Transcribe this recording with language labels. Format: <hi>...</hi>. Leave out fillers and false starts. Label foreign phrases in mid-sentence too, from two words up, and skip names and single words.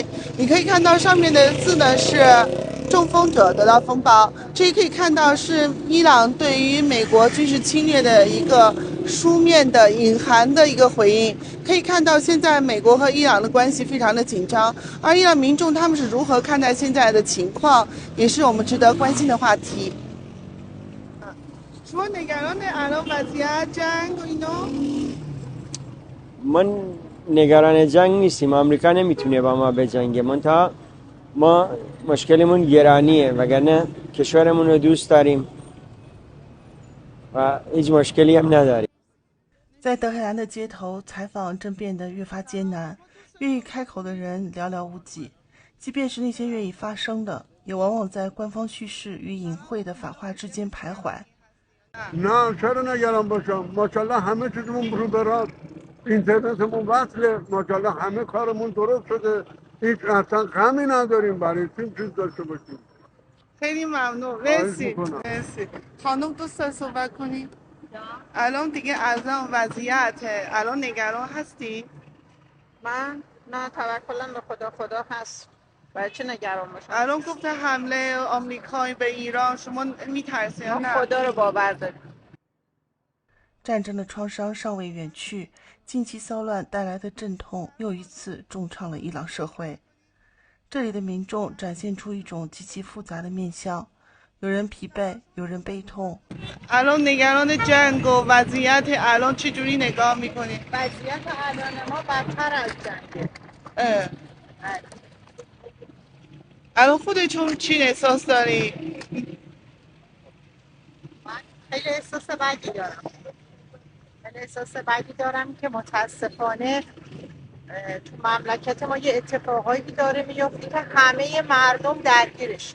<zh>你可以看到上面的字呢是中风者得到风暴，这也可以看到是伊朗对于美国军事侵略的一个书面的隐含的一个回应。可以看到现在美国和伊朗的关系非常的紧张，而伊朗民众他们是如何看待现在的情况，也是我们值得关心的话题。</zh> <fa>شما نگران الان وضعیت جنگ و اینا؟ من نگران جنگ نیستیم. آمریکا نمیتونه با ما بجنگه. ما مشکلمون گرانیه، وگرنه کشورمون رو دوست داریم و هیچ مشکلی هم نداریم.</fa> <zh>在德黑兰的街头，采访正变得越发艰难，愿意开口的人寥寥无几，即便是那些愿意发声的，也往往在官方叙事与隐晦的反话之间徘徊。</zh> <fa>نه چرا نگران باشم ماشاءالله همه چیزمون رو به راست اینترنتمون وصله ماشاءالله همه کارمون درست شده هیچ اصلا غمی نداریم برای چیز داشته باشیم خیلی ممنون. مرسی. خانم دوست داری صحبت کنیم؟ الان دیگه الان وضعیته، الان نگران هستی؟ من نه، توکلم به خدا هست. برای چه نگران باشم؟ الان گفته حمله آمریکایی به ایران، شما میترسی یا نه؟ خدا رو باور داریم.</fa> <zh>战争的创伤尚未远去，近期骚乱带来的阵痛又一次重创了伊朗社会。这里的民众展现出一种极其复杂的面相，有人疲惫，有人悲痛。</zh> <fa>الان نگران جنگ و وضعیت الان چجوری نگاه میکنی؟ وضعیت الان ما بدتر از جنگه. الان خودتون چی احساس داری؟ من خیلی احساس بدی دارم که متاسفانه تو مملکت ما یه اتفاقایی داره میفته که همه مردم درگیرش.</fa>